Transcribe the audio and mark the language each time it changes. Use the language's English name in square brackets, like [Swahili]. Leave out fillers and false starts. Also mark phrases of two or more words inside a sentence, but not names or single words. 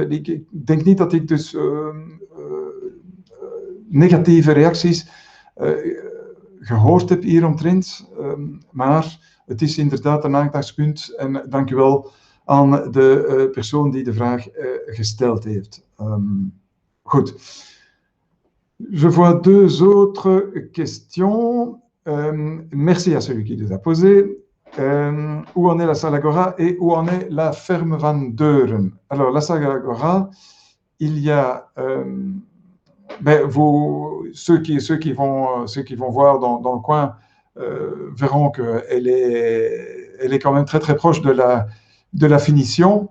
[Dutch] Ik denk niet dat ik dus negatieve reacties gehoord heb hieromtrent. Maar het is inderdaad een aandachtspunt. En dank u wel aan de persoon die de vraag gesteld heeft. Goed. [French] Je vois deux autres questions. Merci à celui qui les a posées. Où en est la salle Agora et où en est la ferme Van Deuren? Alors, la salle Agora, il y a... ceux qui vont voir dans le coin verront qu'elle est quand même très très proche de la finition.